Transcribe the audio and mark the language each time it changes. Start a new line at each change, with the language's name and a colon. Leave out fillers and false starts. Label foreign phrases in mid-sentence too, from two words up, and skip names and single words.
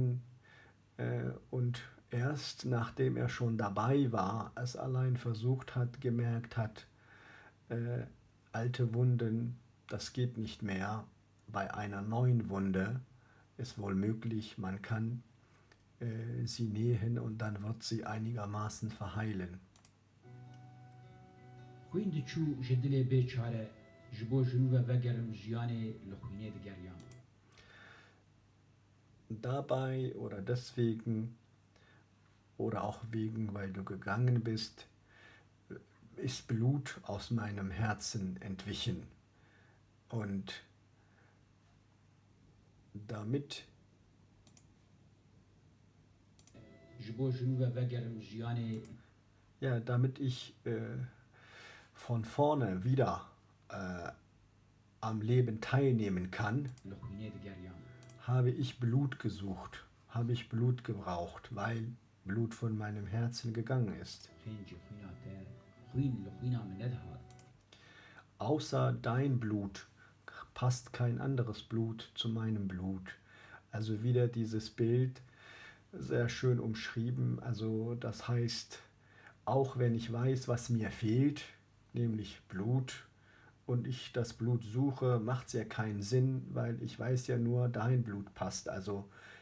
German: Und erst nachdem er schon dabei war, es allein versucht hat, gemerkt hat, alte Wunden, das geht nicht mehr. Bei einer neuen Wunde ist wohl möglich, man kann sie nähen und dann wird sie einigermaßen verheilen.
Kurdish: xwîn diçû ji dilê bêçare ji bo jinûve vegerim jiyanê li xwînê digeriyan
German: Dabei oder deswegen oder auch wegen, weil du gegangen bist, ist Blut aus meinem Herzen entwichen. Und damit
Kurdish: ji bo jinûve vegerim jiyanê
German: damit ich von vorne wieder am Leben teilnehmen kann,
Kurdish: li xwînê digeriyan
German: habe ich Blut gesucht, habe ich Blut gebraucht, weil Blut von meinem Herzen gegangen ist.
Kurdish: خێنجی xwîna te xwîn li xwîna min nedihat
German: Außer dein Blut passt kein anderes Blut zu meinem Blut. Also wieder dieses Bild, sehr schön umschrieben. Also das heißt, auch wenn ich weiß, was mir fehlt, nämlich Blut, und ich das Blut suche, macht es ja keinen Sinn, weil ich weiß ja nur, dein Blut passt.